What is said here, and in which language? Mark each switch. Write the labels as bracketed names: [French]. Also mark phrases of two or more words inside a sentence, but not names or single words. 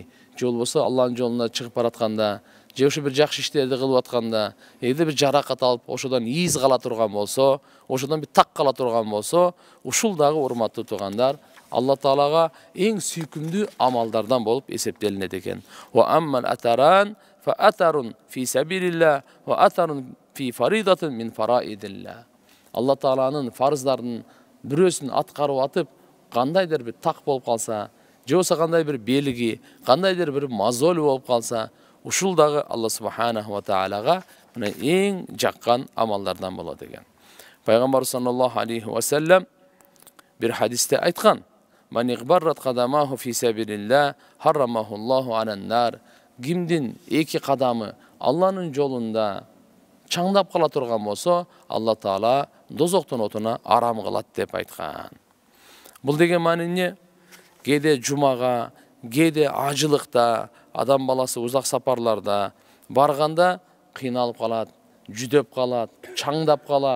[Kyrgyz] Же болбосо Алланын жолуна чыгып баратканда, же ошо бир жакшы иштерди кылып атканда, эгерде бир жаракат алып, ошодон ийиз кала турган болсо, ошодон бир так кала турган болсо, ушул дагы урматтуу туугандар, Алла Таалага эң сүйкүмдүү амалдардан болуп эсептелинет экен. [Arabic] وأما الأثران فأثر في سبيل الله وأثر في فريضة من فرائض الله. [Kyrgyz] Алла Тааланын фарыздарын бирөөсүн аткарып атып, кандайдыр бир так болуп калса, же болбосо кандай бир белги, кандайдыр бир мазолу болуп калса, ушул дагы Алла [Arabic] سبحانه وتعالى [Kyrgyz] мына эң жаккан амалдардан болот экен. Пайгамбар [Arabic] صلى الله عليه وسلم [Kyrgyz] бир хадисте айткан: [Arabic] "من اغبرت قدماه في سبيل الله حرمه الله على النار." [Kyrgyz] Кимдин эки кадамы Алланын жолунда чаңдап кала турган болсо, Алла Таала дозоктун отуна арам кылат деп айткан. Бул деген маани эмне? Кээде жумага, кээде ажылыкта, адам баласы узак сапарларда барганда кыйналып калат, жүдөп калат, чаңдап калат.